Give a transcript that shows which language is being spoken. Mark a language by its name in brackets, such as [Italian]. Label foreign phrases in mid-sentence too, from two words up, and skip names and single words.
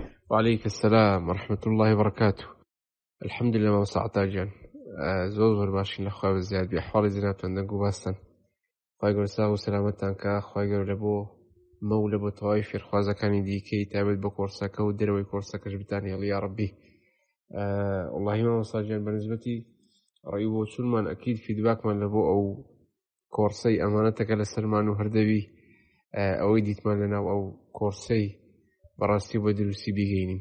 [Arabic] وعليك السلام ورحمة الله وبركاته. الحمد لله [Central Kurdish] ما ساعتاجان زۆر باشین لە خوا زیاد بێ حاڵی جنابتان دەنگ و باستن خی گەور ساو و سەلامەتتان کە خی گەور لە بۆ مەو لە بۆ تەواوی فێرخوازەکانی دیکەی تایبەت بە کۆرسەکە و دەرەوەی کۆرسەکەش بتانی هێڵی یا ڕەبی. وەڵاهی مامۆستاجیان بەنسبەتی ڕێی بۆ چونمان ئەکید فیدباکمان لە بۆ ئەو کۆرسەی ئەمانەتەکە لە سەرمان و هەردەوی ئەوەی دیتمان لەناو ئەو کۆرسەی بەڕاستی بۆ دروستی بیگەینین.